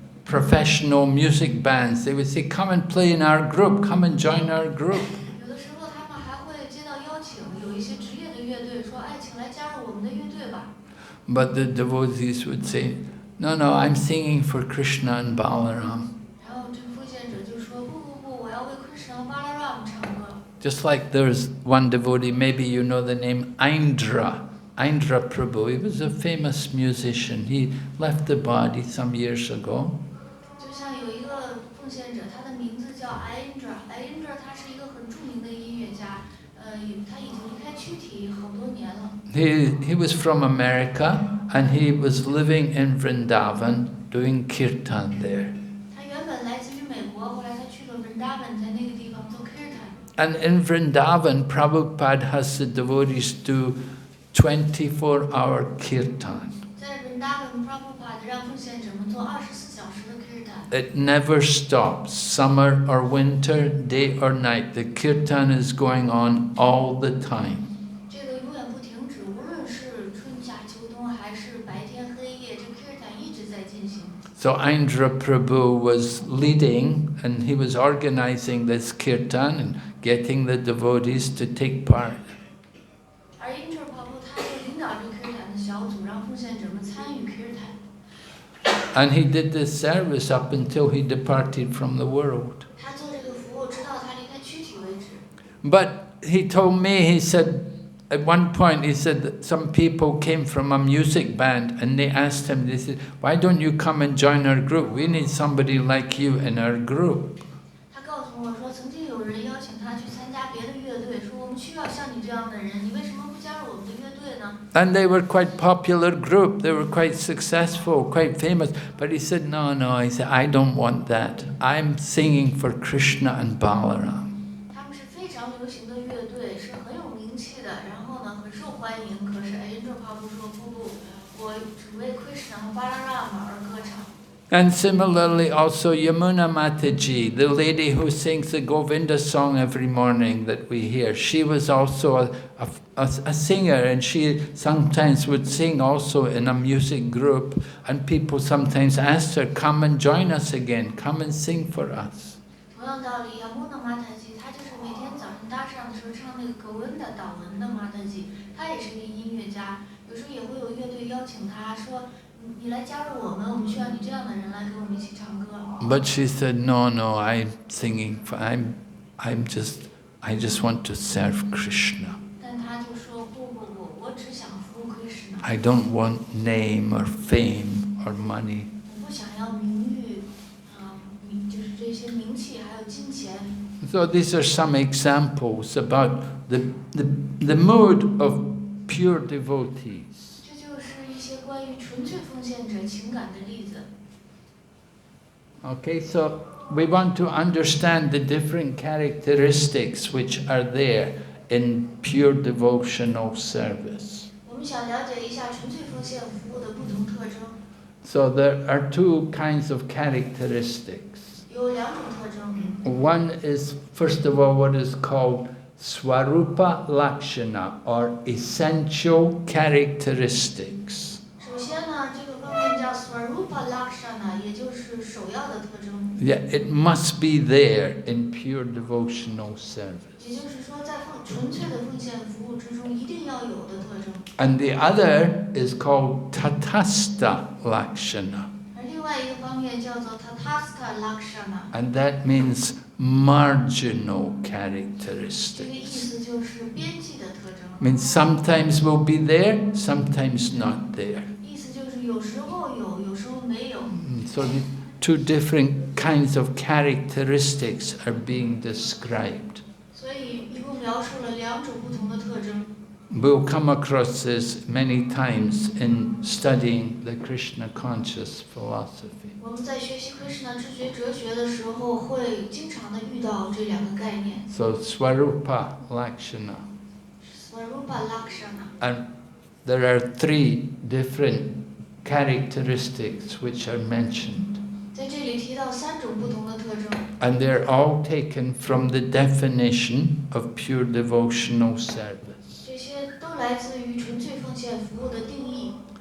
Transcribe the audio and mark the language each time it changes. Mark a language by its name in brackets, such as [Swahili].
[English] professional music bands. They would say, "Come and play in our group. Come and join our group." [Chinese] 有的时候他们还会接到邀请，有一些职业的乐队说，哎，请来加入我们的乐队吧。 [English] But the devotees would say, "No, no, I'm singing for Krishna and Balaram." [Chinese] 然后这个奉献者就说，不，我要为 Krishna 和 Balaram 唱歌。 [English] Just like there's one devotee, maybe you know the name Indra Prabhu. He was a famous musician. He left the body some years ago. [Chinese] 就像有一个奉献者，他的名字叫 Indra， 他是一个很著名的音乐家，他已经离开躯体好多年了。 [English] He was from America and he was living in Vrindavan doing kirtan there. [Chinese] 他原本来自于美国，后来他去了 Vrindavan， 在那个地方做 kirtan。 [English] And in Vrindavan, Prabhupada has the devotees do 24-hour kirtan. [Chinese] 在 Vrindavan Prabhupada 让奉献者们做24小时的 kirtan。 [English] It never stops, summer or winter, day or night. The kirtan is going on all the time. [Chinese] 这个永远不停止，无论是春夏秋冬还是白天黑夜，这 kirtan 一直在进行。 [English] So Indra Prabhu was leading and he was organizing this kirtan and getting the devotees to take part. [Chinese] 而 Indra Prabhu 他就领导这个 kirtan 的小组，让奉献者们参与 kirtan。 [English] And he did this service up until he departed from the world. [Chinese] 他做这个服务，直到他离开躯体为止。 [English] But he told me, he said, at one point he said that some people came from a music band and they asked him, they said, "Why don't you come and join our group? We need somebody like you in our group." [Chinese] 他告诉我说，曾经有人邀请他去参加别的乐队，说我们需要像你这样的人，你为什么不加入我们的乐队呢？ [English] And they were quite popular group, they were quite successful, quite famous. But he said, no, he said, "I don't want that. I'm singing for Krishna and Balaram." [Chinese] 他们是非常流行的乐队，是很有名气的，然后呢很受欢迎。可是Indra Prabhu说不，我只为 Krishna 和 Balaram 而歌唱。 [English] And similarly also Yamuna Mataji, the lady who sings the Govinda song every morning that we hear, she was also a singer, and she sometimes would sing also in a music group, and people sometimes asked her, "Come and join us again, come and sing for us." [Chinese] 同样道理，Yamuna Mataji，她就是每天早上搭上的时候唱那个格温的祷文的 Mataji， 她也是一个音乐家，有时候也会有乐队邀请她说，你来加入我们，我们需要你这样的人来跟我们一起唱歌。 [English] But she said, no, I'm singing, I just want to serve Krishna. [Chinese] 但她就说不，我只想服务 Krishna。 [English] I don't want name or fame or money. [Chinese] 我不想要名誉，就是这些名气还有金钱。 [English] So these are some examples about the mood of pure devotees. [Chinese] 这就是一些关于纯粹奉献者情感的例子。 [English] Okay, so we want to understand the different characteristics which are there in pure devotional service. [Chinese] 我们想了解一下纯粹奉献服务的不同特征。 [English] So there are two kinds of characteristics. [Chinese] 有两种特征。 [English] One is, first of all, what is called Swarupa Lakshana, or essential characteristics. [Chinese] 首先呢，这个方面叫 Swarupa Lakshana， 也就是首要的特征。 [English] Yeah, it must be there in pure devotional service. [Chinese] 也就是说，在纯粹的奉献服务之中，一定要有的特征。 [English] And the other is called Tatastha Lakshana. [Chinese] 而另外一个方面叫做 Tatastha Lakshana， [English] And that means marginal [Chinese] 这个意 [English] characteristics. [Chinese] 思就是边际的特征。 [English] Means sometimes we'll be there, sometimes not there. [Chinese] 意思就是有时候有，有时候没有。 [English] So the two different kinds of characteristics are being described. [Chinese] 所以一共描述了两种不同的特征。 [English] We'll come across this many times in studying the Krishna conscious philosophy. [Chinese] 我们在学习 Krishna 知觉哲学的时候，会经常的遇到这两个概念。 [English] So Swarupa Lakshana. [Chinese] Swarupa Lakshana， [English] And there are three different characteristics which are mentioned. [Chinese] 在这里提到三种不同的特征， [English] And they're all taken from the definition of pure devotional service. [Chinese] 这些都来自于纯粹奉献服务的定义。